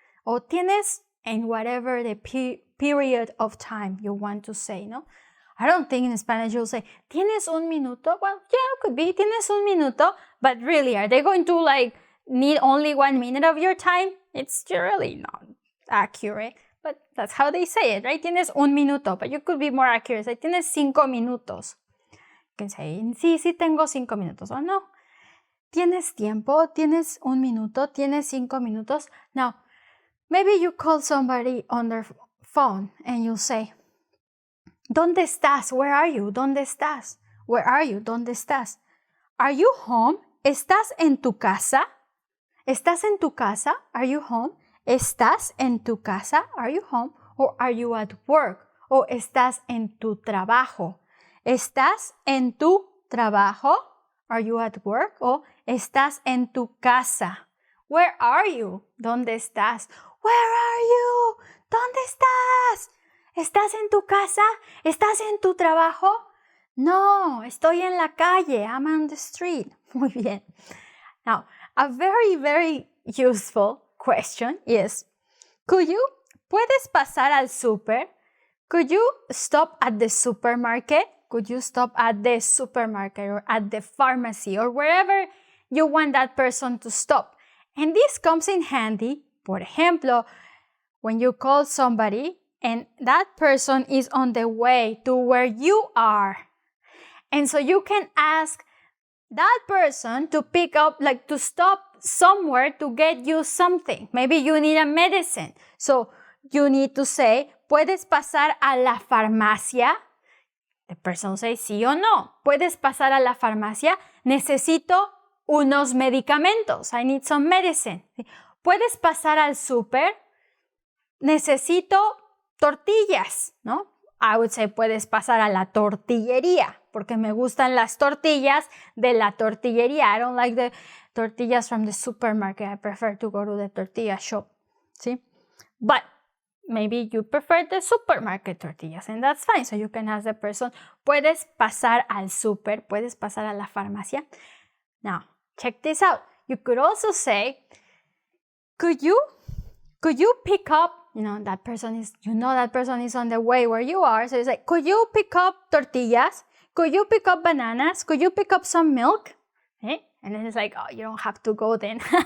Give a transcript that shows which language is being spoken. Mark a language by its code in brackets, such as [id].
[es] O tienes [en] in whatever the period of time you want to say, no? I don't think in Spanish you'll say, [es] ¿tienes un minuto? [en] Well, yeah, it could be, ¿tienes un minuto? But really, are they going to need only 1 minute of your time? It's really not accurate. But that's how they say it, right? [es] Tienes un minuto, [en] but you could be more accurate. Say, tienes 5 minutos. You can say, [es] sí, tengo 5 minutos. O no, ¿tienes tiempo? ¿Tienes un minuto? ¿Tienes 5 minutos? [en] Now, maybe you call somebody on their phone and you say, [es] ¿Dónde estás? [en] Where are you? ¿Dónde estás? Where are you? ¿Dónde estás? Are you home? [es] ¿Estás en tu casa? ¿Estás en tu casa? [en] Are you home? ¿Estás en tu casa? Are you home? Or are you at work? [es] O estás en tu trabajo. ¿Estás en tu trabajo? [en] Are you at work? [es] O estás en tu casa. [en] Where are you? [es] ¿Dónde estás? Where are you? ¿Dónde estás? ¿Estás en tu casa? ¿Estás en tu trabajo? No, estoy en la calle. [en] I'm on the street. [es] Muy bien. [en] Now, a very, very useful question is, [es] ¿puedes pasar al súper? [en] Could you stop at the supermarket? Could you stop at the supermarket or at the pharmacy or wherever you want that person to stop? And this comes in handy, por ejemplo, when you call somebody and that person is on the way to where you are. And so you can ask that person to pick up, like to stop somewhere to get you something. Maybe you need a medicine. So you need to say, [es] ¿puedes pasar a la farmacia? The person says sí o no. ¿Puedes pasar a la farmacia? Necesito unos medicamentos. [en] I need some medicine. [es] ¿Puedes pasar al súper? Necesito tortillas, ¿no? I would say, puedes pasar a la tortillería, porque me gustan las tortillas de la tortillería. [en] I don't like the tortillas from the supermarket. I prefer to go to the tortilla shop. ¿Sí? But maybe you prefer the supermarket tortillas, and that's fine. So you can ask the person, ¿puedes pasar al súper? ¿Puedes pasar a la farmacia? Now, check this out. You could also say, could you pick up, that person is on the way where you are. So it's like, could you pick up tortillas? Could you pick up bananas? Could you pick up some milk? ¿Eh? And then it's like, oh, you don't have to go then.